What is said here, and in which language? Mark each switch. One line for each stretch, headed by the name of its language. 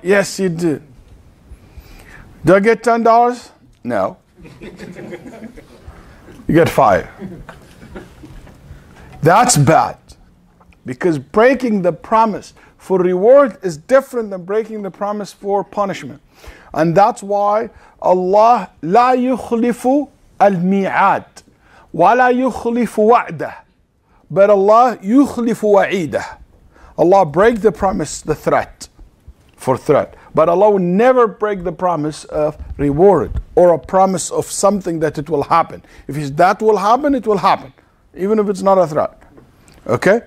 English: Yes, you did. Do I get $10? No. You get 5. That's bad. Because breaking the promise for reward is different than breaking the promise for punishment. And that's why Allah
Arabic: لا يخلف الميعاد ولا يخلف وعده.
English: But Allah
Arabic: يخلف وعيده.
English: Allah break the promise, the threat, for threat. But Allah will never break the promise of reward or a promise of something that it will happen. If that will happen, it will happen. Even if it's not a threat. Okay?